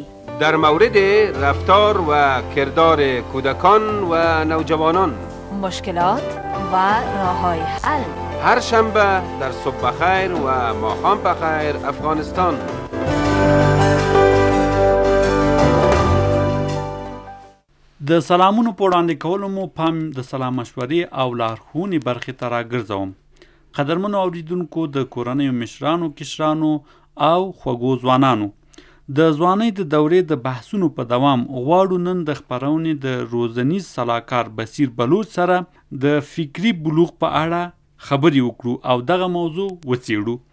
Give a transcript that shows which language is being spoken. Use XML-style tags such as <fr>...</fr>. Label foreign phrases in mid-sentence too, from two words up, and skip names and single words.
<fa>در مورد رفتار و کردار کودکان و نوجوانان، مشکلات و راه‌های حل. هر شنبه در صبح بخیر و ماقام بخیر افغانستان.</fa> <ps>د سلامونو په وړاندې کولو مو پام د سلام مشورې او لارښوونې برخې ته راګرځوم. قدرمنو اوریدونکو، د کورنیو مشرانو، کشرانو او خوږو ځوانانو، د ځوانۍ د دورې د بحثونو په دوام غواړو نن د خپرونې د روزنیز سلاکار بصیر بلوچ سره د فکري بلوغ په اړه خبرې وکړو او دغه موضوع وڅېړو.</ps>